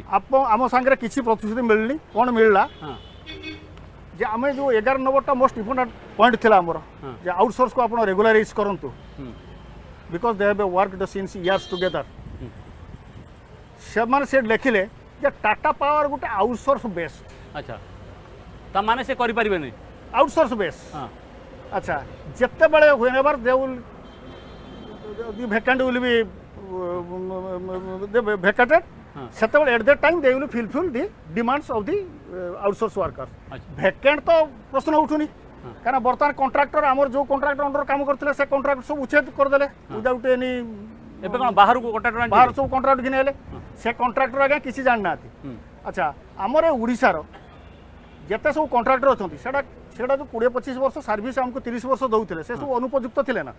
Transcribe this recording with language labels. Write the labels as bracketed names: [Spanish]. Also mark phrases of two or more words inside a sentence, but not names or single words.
[Odia] ଆମ ସାଙ୍ଗରେ କିଛି ପ୍ରତିଶ୍ରୁତି ମିଳିନି କ'ଣ ମିଳିଲା ଯେ ଆମେ ଯେଉଁ 11 ନମ୍ବରଟା [English] most important point [Odia] ଥିଲା ଆମର ଯେ ଆଉଟସୋର୍ସକୁ ଆପଣ ରେଗୁଲାରାଇଜ୍ କରନ୍ତୁ [English] because they have worked since years together [Odia] ସେମାନେ ସେ ଲେଖିଲେ ଯେ ଟାଟା ପାୱାର ଗୋଟେ [English] outsource base [Odia] ଆଚ୍ଛା ତା ମାନେ ସେ କରିପାରିବେନି [English] outsource base [Odia] ଆଚ୍ଛା ଯେତେବେଳେ [English] whenever they will the vacant will be vacated [Odia] ସେତେବେଳେ [English] at that time they will fulfill the demands of the outsource workers vacant [Odia] ତ ପ୍ରଶ୍ନ ଉଠୁନି କାରଣ ବର୍ତ୍ତମାନ କଣ୍ଟ୍ରାକ୍ଟର ଆମର ଯେଉଁ କଣ୍ଟ୍ରାକ୍ଟର ଅଣ୍ଡର କାମ କରୁଥିଲେ ସେ କଣ୍ଟ୍ରାକ୍ଟ ସବୁ ଉଚ୍ଛେଦ କରିଦେଲେ [English] without any [Odia] ଏବେ କ'ଣ ବାହାରକୁ କଣ୍ଟ୍ରାକ୍ଟର ବାହାର ସବୁ କଣ୍ଟ୍ରାକ୍ଟ ଘିନି ହେଲେ ସେ କଣ୍ଟ୍ରାକ୍ଟର ଆଜ୍ଞା କିଛି ଜାଣିନାହାନ୍ତି ଆଚ୍ଛା ଆମର ଓଡ଼ିଶାର ଯେତେ ସବୁ କଣ୍ଟ୍ରାକ୍ଟର ଅଛନ୍ତି ସେଟା ଯେଉଁ 20-25 ବର୍ଷ ସର୍ଭିସ୍ ଆମକୁ 30 ବର୍ଷ ଦେଉଥିଲେ ସେ ସବୁ ଅନୁପଯୁକ୍ତ ଥିଲେ ନା